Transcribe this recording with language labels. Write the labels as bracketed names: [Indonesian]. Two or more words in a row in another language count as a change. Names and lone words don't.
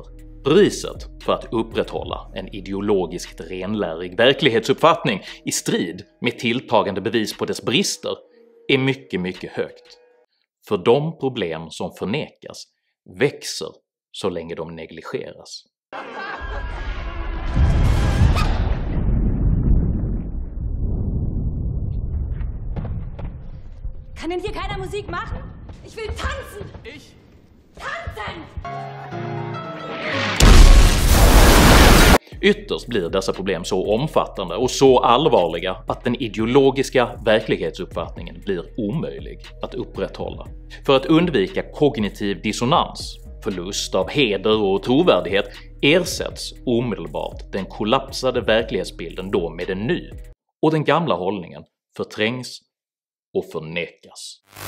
[Swedish] Priset för att upprätthålla en ideologiskt renlärig verklighetsuppfattning i strid med tilltagande bevis på dess brister är mycket högt. För de problem som förnekas växer så länge de negligeras. [German] Kann denn hier keiner Musik machen? Ich will tanzen! Ich? Tanzen! [Swedish] Ytterst blir dessa problem så omfattande och så allvarliga att den ideologiska verklighetsuppfattningen blir omöjlig att upprätthålla. För att undvika kognitiv dissonans, förlust av heder och trovärdighet, ersätts omedelbart den kollapsade verklighetsbilden då med en ny, och den gamla hållningen förträngs och förnekas.